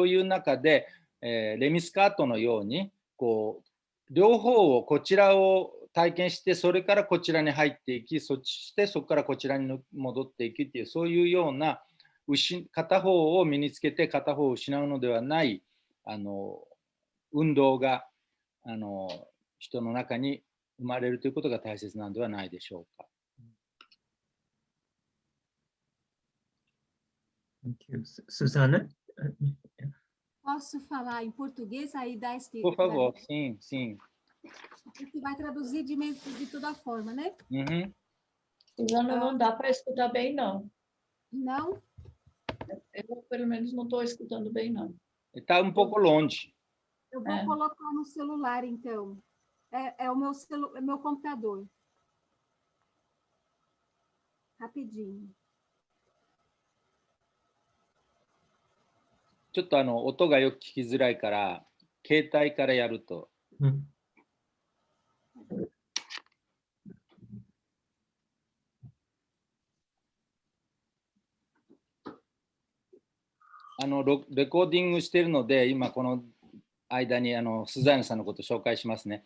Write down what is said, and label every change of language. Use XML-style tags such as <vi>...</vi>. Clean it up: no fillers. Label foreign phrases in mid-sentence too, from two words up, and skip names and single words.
<ja>そういう中で、レミスカートのようにこう両方をこちらを体験してそれからこちらに入っていき、そしてそこからこちらに戻っていくっていうそういうような片方を身につけて片方を失うのではない運動が人の中に生まれるということが大切なのではないでしょうか。</ja> <en>Thank you.</en> <pt>Susana? Posso falar em português aí dá esse... Por favor, sim, sim. Você vai traduzir de toda forma, né? Uhum. Susana, não dá para escutar bem, não. Não? Eu, pelo menos, não estou escutando bem, não. Está um pouco longe. Eu vou colocar no celular, então. É o meu computador. Rapidinho.</pt> <ja>ちょっと音がよく聞きづらいから携帯からやると。レコーディングしているので今この間にスザーニさんのことを紹介しますね。</ja>